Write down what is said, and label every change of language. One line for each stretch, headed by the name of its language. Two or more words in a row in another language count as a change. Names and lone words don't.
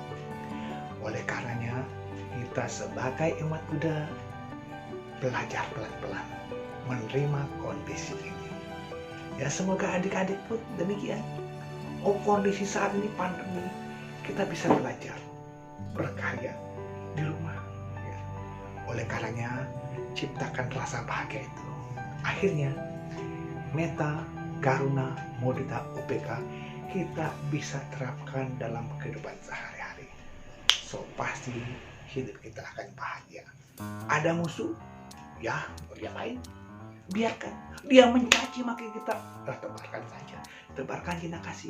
Indonesian: Oleh karenanya, kita sebagai umat Buddha belajar pelan-pelan menerima kondisi ini. Ya, semoga adik-adik pun demikian. Kondisi saat ini pandemi, kita bisa belajar berkarya di rumah. Ya. Oleh karenanya, ciptakan rasa bahagia itu. Akhirnya,
Pali: metta, karuna, mudita,
Indonesian: UPK kita bisa terapkan dalam kehidupan sehari-hari. So, pasti hidup kita akan bahagia. Ada musuh, ya diapain? Biarkan dia mencaci maki kita, tebarkan saja. Tebarkan cinta kasih.